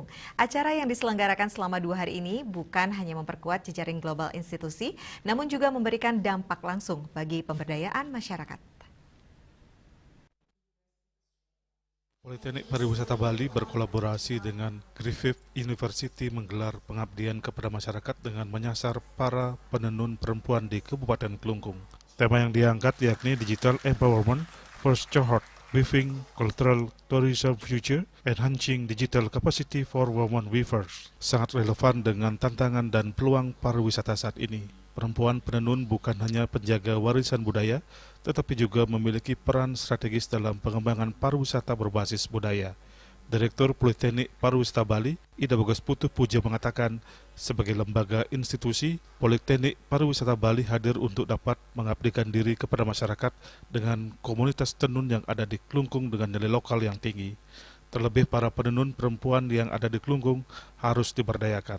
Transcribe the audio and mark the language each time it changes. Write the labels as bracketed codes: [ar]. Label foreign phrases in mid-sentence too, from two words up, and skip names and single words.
[id] Acara yang diselenggarakan selama 2 hari ini bukan hanya memperkuat jejaring global institusi, namun juga memberikan dampak langsung bagi pemberdayaan masyarakat. Politeknik Pariwisata Bali berkolaborasi dengan Griffith University menggelar pengabdian kepada masyarakat dengan menyasar para penenun perempuan di Kabupaten Kelungkung. Tema yang diangkat yakni [en] Digital Empowerment First Cohort, Weaving Cultural Tourism Future, Enhancing Digital Capacity for Women Weavers. [id] Sangat relevan dengan tantangan dan peluang pariwisata saat ini. Perempuan penenun bukan hanya penjaga warisan budaya, tetapi juga memiliki peran strategis dalam pengembangan pariwisata berbasis budaya. Direktur Politeknik Pariwisata Bali, Ida Bagus Putu Puja mengatakan, sebagai lembaga institusi, Politeknik Pariwisata Bali hadir untuk dapat mengabdikan diri kepada masyarakat dengan komunitas tenun yang ada di Kelungkung dengan nilai lokal yang tinggi. Terlebih para penenun perempuan yang ada di Kelungkung harus diberdayakan.